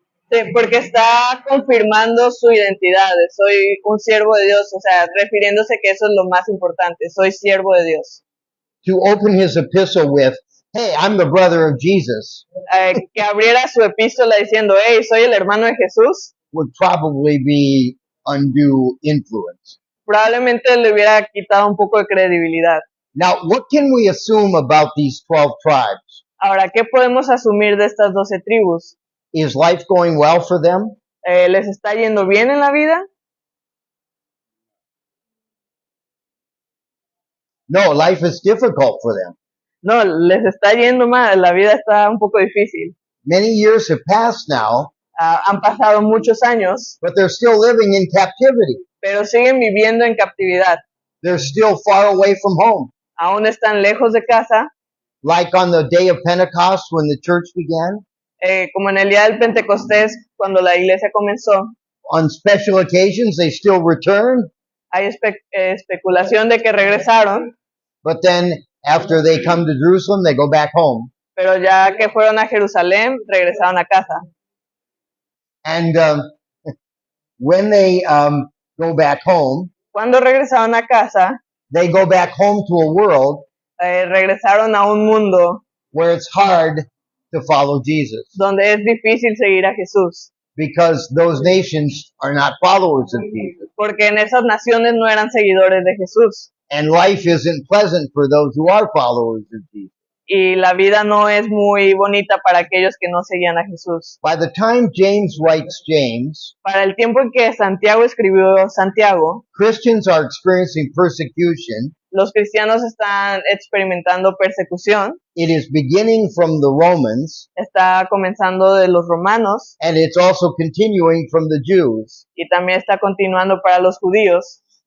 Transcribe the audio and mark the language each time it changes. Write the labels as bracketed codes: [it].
[es] Sí, porque está confirmando su identidad. Soy un siervo de Dios, o sea, refiriéndose que eso es lo más importante. Soy siervo de Dios. [en] To open his epistle with, hey, I'm the brother of Jesus, [es] Que abriera su epístola diciendo, hey, soy el hermano de Jesús, [en] would probably be undue influence. [es] probablemente le hubiera quitado un poco de credibilidad. [en] Now, what can we assume about these 12 tribes? [es] Ahora, ¿qué podemos asumir de estas 12 tribus? [en] Is life going well for them? [es] ¿Les está yendo bien en la vida? [en] No, life is difficult for them. [es] No, les está yendo mal, la vida está un poco difícil. [en] Many years have passed now, [es] Han pasado muchos años, [en] but they're still living in captivity. [es] pero siguen viviendo en captividad. [en] They're still far away from home. [es] Aún están lejos de casa, [en] Like on the day of Pentecost when the church began, [es] como en el día del Pentecostés, cuando la iglesia comenzó. [en] on special occasions they still return, [es] Hay especulación de que regresaron, [en] but then after they come to Jerusalem, they go back home. [es] pero ya que fueron a Jerusalén, regresaron a casa. [en] And when they go back home, [es] Cuando regresaron a casa, [en] they go back home to a world [es] regresaron a un mundo [en] where it's hard to follow Jesus [es] donde es difícil seguir a Jesús, [en] because those nations are not followers of Jesus. [es] porque en esas naciones no eran seguidores de Jesús [en] And life isn't pleasant for those who are followers of Jesus. [es] y la vida no es muy bonita para aquellos que no seguían a Jesús. [en] By the time James writes James, [es] Para el tiempo en que Santiago escribió Santiago, [en] Christians are experiencing persecution. [es] los cristianos están experimentando persecución, [en] It is beginning from the Romans, [es] está comenzando de los romanos [en] and it's also continuing from the Jews. [es] y también está continuando para los judíos.